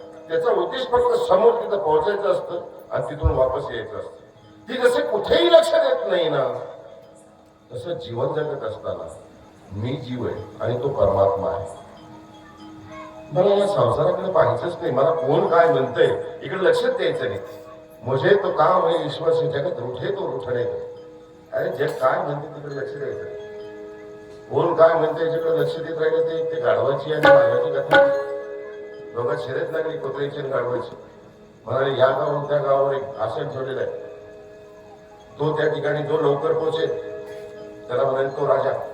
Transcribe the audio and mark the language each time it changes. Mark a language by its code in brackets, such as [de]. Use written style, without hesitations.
[mr] त्याचा उद्देश फक्त समोर तिथं पोहोचायचं असतं आणि तिथून वापस यायचं असतं. ती जसे कुठेही लक्ष देत नाही ना, तसं जीवन जगत असताना मी जीव आहे आणि तो परमात्मा आहे. मला या संसाराकडे पाहायचंच नाही, मला कोण काय म्हणतंय इकडे लक्षच द्यायचं नाही. [hi] मुझे तो काम है ईश्वर से जगत रूठे तो रूठणे दो. [mr] अरे जग काय म्हणते तिकडे लक्ष द्यायचं. कोण काय म्हणते याच्याकडे लक्ष देत राहिले ते गाढवाची आणि मानवाची कथा. दोघात शर्यत लागली कुत्र्याची आणि गाढवाची. म्हणाले या गावाहून त्या गावावर एक आसन ठेवलेलं आहे, तो त्या ठिकाणी जो लवकर पोहोचेल त्याला म्हणाले तो राजा.